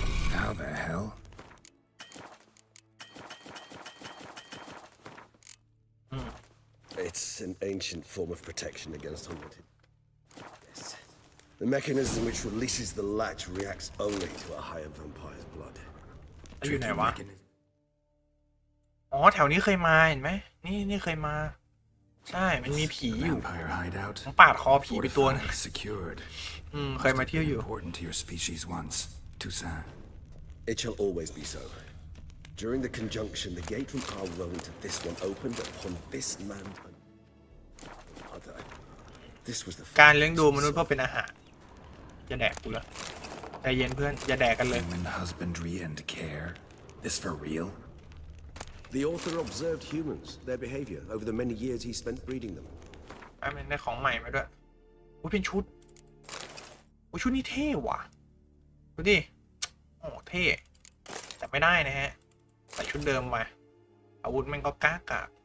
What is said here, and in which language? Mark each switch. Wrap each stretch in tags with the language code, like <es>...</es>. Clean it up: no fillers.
<en>How the hell? It's an ancient form of protection against unwanted. Yes. The mechanism which releases the latch reacts only to a higher vampire's blood.</en> <th>อยู่ไหนวะอ๋อแถวนี้เคยมาเห็นไหมนี่เคยมาใช่มันมีผีอยู่</th> <en>Vampire hideout.</en> <th>ผมปาดคอผีไปตัวนึง</th> <en>Fortified, secured.</en> <th>เคยมาเที่ยวอยู่</th> <en>Important to your species once. Toussaint. It shall always be so. During the conjunction, the gate from our realm to this one opened upon this land and other. This was the</en> <th>การเลี้ยงดูมนุษย์เพื่อเป็นอาหารจะแดกกูแล้วใจเย็นเพื่อนอย่าแดกกันเลย</th> <en>Human husbandry and care. This for real? The author observed humans, their behavior, over the many years he spent breeding them.</en> <th>มันได้ของใหม่มาด้วยอุ้ยเป็นชุดอุ้ยชุดนี้เท่ว่ะดูดิโอ้เท่แต่ไม่ได้นะฮะใส่ชุดเดิมมาอาวุธมันก็กากา</th>